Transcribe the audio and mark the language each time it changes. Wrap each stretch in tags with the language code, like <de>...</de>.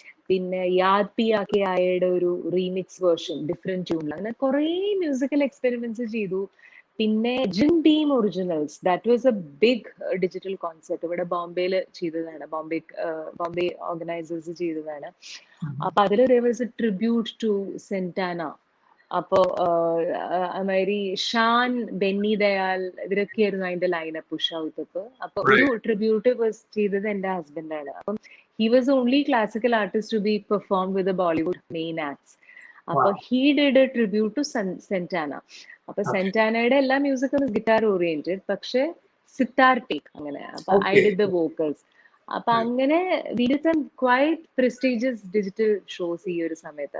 <ml>പിന്നെ യാദ് പി ആകെ ആയയുടെ ഒരു റീമിക്സ് വേർഷൻ ഡിഫറെന്റ് ട്യൂണിൽ. അങ്ങനെ കുറെ മ്യൂസിക്കൽ എക്സ്പെരിമെന്റ്സ് ചെയ്തു. പിന്നെ gym beam originals,</ml> <en>That was a big digital concert.</en> <ml>ഇവിടെ ബോംബെയിൽ ചെയ്തതാണ്, ബോംബെ ഓർഗനൈസേഴ്സ് ചെയ്തതാണ്. അപ്പൊ അതിൽ</ml> <en>there was a tribute to Santana.</en> <ml>അപ്പോ അതുമാതിരി ഷാൻ, ബെന്നി ദയാൽ, ഇവരൊക്കെയായിരുന്നു അതിന്റെ ലൈനപ്പ്, ഉഷ. അപ്പൊ ഒരു ട്രിബ്യൂട്ട് ചെയ്തത് എന്റെ ഹസ്ബൻഡാണ്.</ml> <en>അപ്പം he was the only classical artist to be performed with the Bollywood main acts. അപ്പൊ he did a tribute to Santana.</en> <ml>അപ്പൊ സെന്റാനയുടെ എല്ലാ മ്യൂസിക്കും ഗിറ്റാർ ഓറിയന്റഡ്, പക്ഷെ സിത്താർ ടേക്ക് അങ്ങനെ.</ml> <en>അപ്പൊ I did the vocals. അപ്പൊ അങ്ങനെ we did some quite prestigious digital shows</en> <ml>ഈ ഒരു സമയത്ത്.</ml>